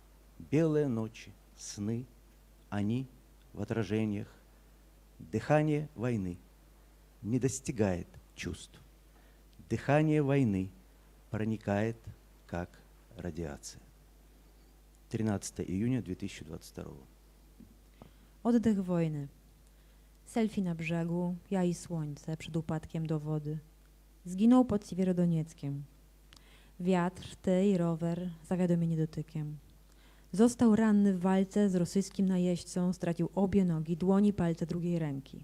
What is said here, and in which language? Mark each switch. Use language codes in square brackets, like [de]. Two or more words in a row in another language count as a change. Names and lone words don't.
[ru] Белые ночи, сны, они в отражениях Дыхание войны не достигает чувств. Дыхание войны проникает, как радиация. 13 июня 2022. [pl] Oddech wojny. Selfie na brzegu, ja i słońce przed upadkiem do wody. Zginął pod Siewierodonieckiem. Wiatr, ty i rower, zawiadomienie dotykiem. Został ranny w walce z rosyjskim najeźdźcą, stracił obie nogi, dłoni, palce drugiej ręki.